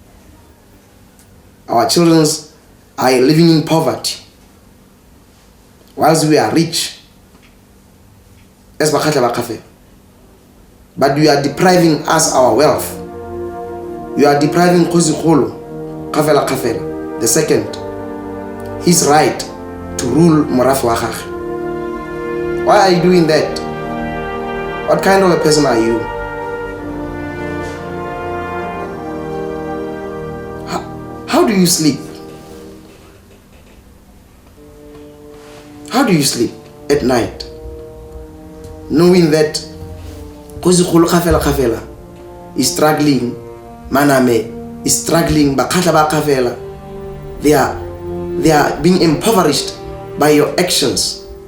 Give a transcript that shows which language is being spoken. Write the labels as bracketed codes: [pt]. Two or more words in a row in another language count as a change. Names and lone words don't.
[en] Our children are living in poverty, whilst we are rich as Bakgatla. But you are depriving us our wealth. You are depriving Kgafela the second his right to rule [tn] Morafe wa gagwe. [en] Why are you doing that? What kind of a person are you? How do you sleep? How do you sleep at night, knowing that Kgafela is struggling, Maname is struggling, Bakgatla, they are being impoverished by your actions?